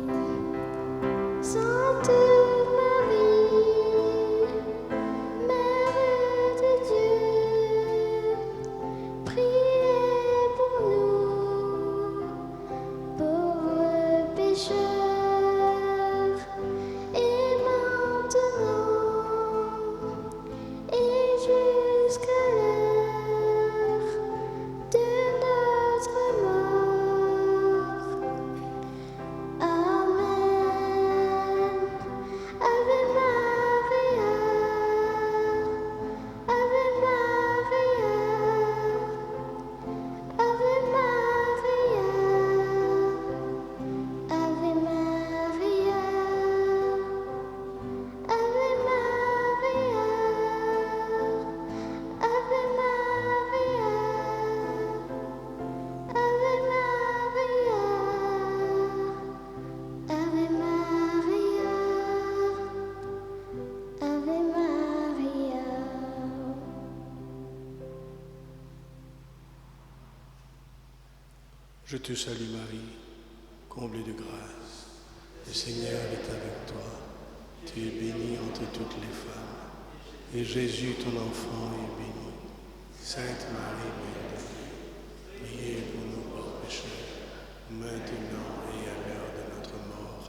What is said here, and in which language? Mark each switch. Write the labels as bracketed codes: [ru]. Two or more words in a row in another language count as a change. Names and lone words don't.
[fr] Sainte Marie, Mère de Dieu, priez pour nous, pauvres pécheurs, et maintenant, et jusqu'à l'heure de notre mort. Amen. [la] Ave Maria, Ave Maria, Ave Maria, Ave Maria, Ave Maria, Ave Maria, Ave Maria, Ave Maria, Ave Maria. [fr] Je te salue Marie, comblée de grâce. Le Seigneur est avec toi. Tu es bénie entre toutes les femmes. Et Jésus, ton enfant, est béni. Sainte Marie, Mère de Dieu, priez pour nous pauvres pécheurs, maintenant et à l'heure de notre mort.